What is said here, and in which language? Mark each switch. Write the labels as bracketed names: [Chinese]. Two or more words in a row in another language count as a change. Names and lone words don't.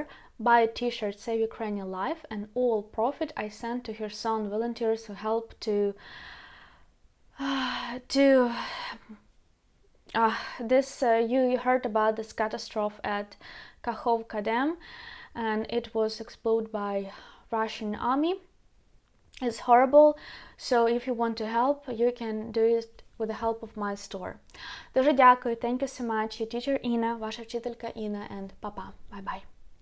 [English] Buy a t-shirt, Save Ukrainian Life, and all profit I send to Kherson volunteers who help to to this you heard about this catastrophe at Kakhovka Dam, and it was exploded by Russian army. It's horrible, so if you want to help, you can do it with the help of my store. [Ukrainian] Дуже дякую, [English] thank you so much. Your teacher Ina, [Ukrainian] ваша вчителька Ina, [English] and papa. Bye-bye.